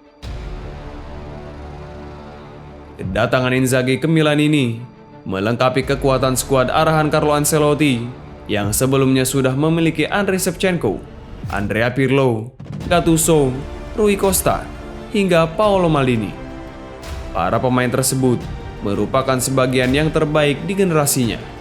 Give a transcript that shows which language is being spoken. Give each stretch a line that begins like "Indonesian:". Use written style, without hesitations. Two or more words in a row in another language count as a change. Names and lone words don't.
Indonesian: Kedatangan Inzaghi ke Milan ini melengkapi kekuatan skuad arahan Carlo Ancelotti yang sebelumnya sudah memiliki Andriy Shevchenko, Andrea Pirlo, Gattuso, Rui Costa, hingga Paolo Maldini. Para pemain tersebut merupakan sebagian yang terbaik di generasinya.